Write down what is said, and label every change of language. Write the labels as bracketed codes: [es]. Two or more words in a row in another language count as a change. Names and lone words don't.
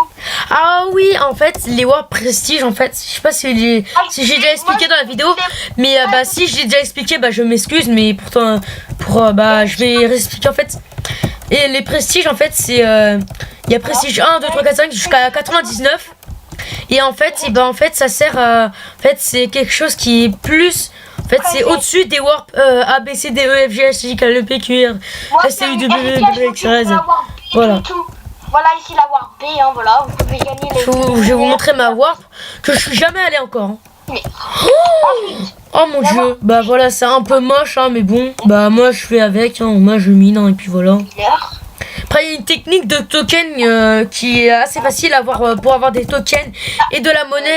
[fr] Ah oui, en fait, les warp prestige, en fait, je sais pas si j'ai déjà expliqué dans la vidéo, mais bah si j'ai déjà expliqué, bah je m'excuse, mais pourtant, bah je vais réexpliquer en fait. Et les prestiges, en fait, c'est il y a prestige 1, 2, 3, 4, 5 jusqu'à 99. Et en fait, ça sert à, en fait, c'est quelque chose qui est plus. En fait, c'est au-dessus des warp A, B, C, D, E, F, G, H, I, K, L, P, Q, R, S, T, U, W, W, X, Y, Z. Voilà. Voilà ici la warp B, hein, voilà, vous pouvez gagner les... Je vais vous montrer ma warp, que je suis jamais allé encore. Hein. Mais... Oh mon dieu, bah voilà, c'est un peu moche, hein, mais bon, bah moi je fais avec, hein, moi je mine, hein, et puis voilà. Après, il y a une technique de token qui est assez facile à avoir pour avoir des tokens et de la monnaie.